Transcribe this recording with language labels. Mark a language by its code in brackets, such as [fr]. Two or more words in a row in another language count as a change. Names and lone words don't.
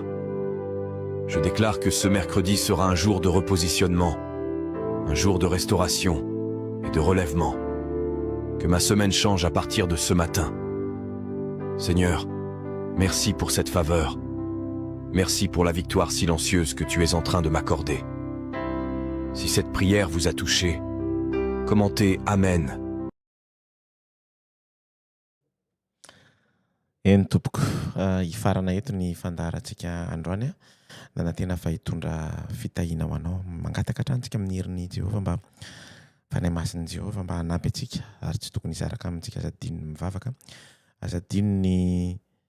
[fr] Je déclare que ce mercredi sera un jour de repositionnement, un jour de restauration et de relèvement. Que ma semaine change à partir de ce matin. Seigneur, merci pour cette faveur. Merci pour la victoire silencieuse que tu es en train de m'accorder. Si cette prière vous a touché, commentez Amen. [mg] Eny tompoko, hifarana eto ny fandaharantsika androany nanantena fa hitondra fitahiana ho anao mangataka hatrantsika amin'ny herin'i Jehova mba fanahy masin'i Jehova mba hanampy antsika ary tsy tokony hisaraka amintsika aza dino ny mivavaka, aza dino ny